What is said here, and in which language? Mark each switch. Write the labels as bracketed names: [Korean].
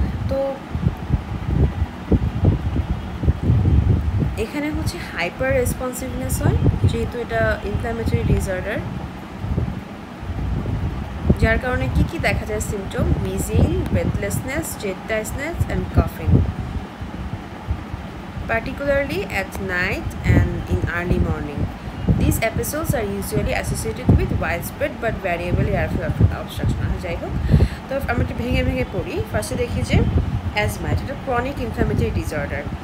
[Bangla] তো এখানে হচ্ছে হাইপার রেসপন্সিভনেস হয়, যেহেতু এটা ইনফ্ল্যামেটরি ডিসঅর্ডার, যার কারণে কী কী দেখা যায় symptom: [English] wheezing, breathlessness, jet tiredness and coughing, particularly at night and in early morning. These episodes are usually associated with widespread but variable airflow obstruction. [Bangla] যাই হোক, তো আমরা একটু ভেঙে ভেঙে পড়ি। ফার্স্টে দেখি যে অ্যাজমা এটা ক্রনিক ইনফ্ল্যামেটরি ডিসঅর্ডার।